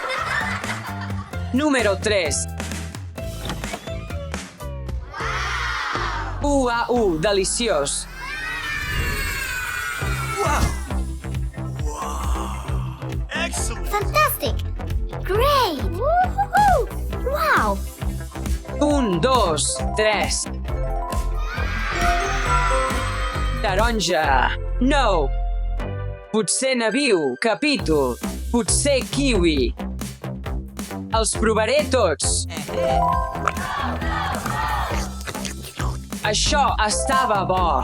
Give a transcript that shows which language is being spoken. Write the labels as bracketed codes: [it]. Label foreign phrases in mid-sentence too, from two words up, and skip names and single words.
[ca] Ah. Número 3. deliciós. [en] Excellent. Fantastic! Great! Woohoo! Wow! [ca] 1, 2, 3. Taronja. No. Potser nabiu, capítol. Potser kiwi. Els provaré tots. Això estava bo.